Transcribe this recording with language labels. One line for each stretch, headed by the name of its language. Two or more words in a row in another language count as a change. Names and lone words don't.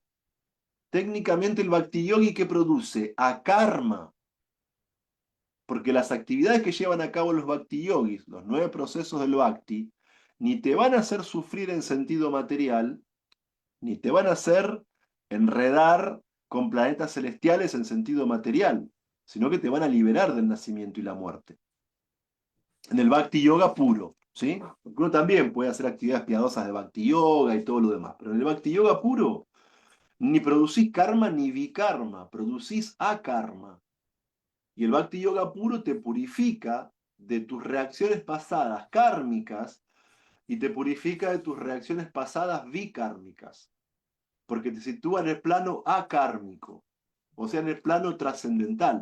Spanish: Técnicamente el Bhakti Yogi que produce a karma, porque las actividades que llevan a cabo los Bhakti Yogis, los 9 procesos del Bhakti, ni te van a hacer sufrir en sentido material, ni te van a hacer enredar con planetas celestiales en sentido material, sino que te van a liberar del nacimiento y la muerte. En el Bhakti Yoga puro, ¿sí? Porque uno también puede hacer actividades piadosas de Bhakti Yoga y todo lo demás, pero en el Bhakti Yoga puro, ni producís karma ni vikarma, producís akarma. Y el Bhakti Yoga puro te purifica de tus reacciones pasadas kármicas y te purifica de tus reacciones pasadas vikármicas, porque te sitúa en el plano akármico, o sea, en el plano trascendental.